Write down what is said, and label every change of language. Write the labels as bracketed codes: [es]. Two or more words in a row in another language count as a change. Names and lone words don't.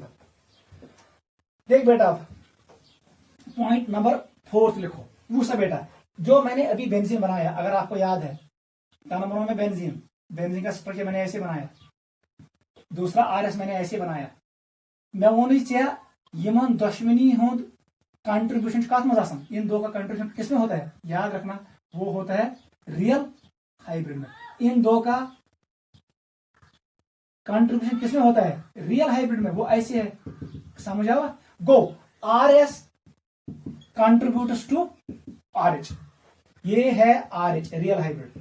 [hi] देख बेटा, [en] point number [hi] 4 लिखो, दूसरा बेटा, जो मैंने अभी बेंजीन बनाया, अगर आपको याद है, नंबर में बेंजीन का स्ट्रक्चर मैंने ऐसे बनाया, दूसरा RS मैंने ऐसे बनाया, मैं वो नहीं चाह [ks] यमन दुश्मनी हुंद कंट्रीब्यूशन कत मज, [hi] इन दो का कंट्रीब्यूशन किसमें होता है, याद रखना, वो होता है [en] real hybrid [hi] में। इन दो का कंट्रीब्यूशन किसमें होता है, [en] real hybrid [hi] में, वो ऐसे है, समझ आवा। [en] go, RS contributes to RH, [hi] ये है [en] RH real hybrid.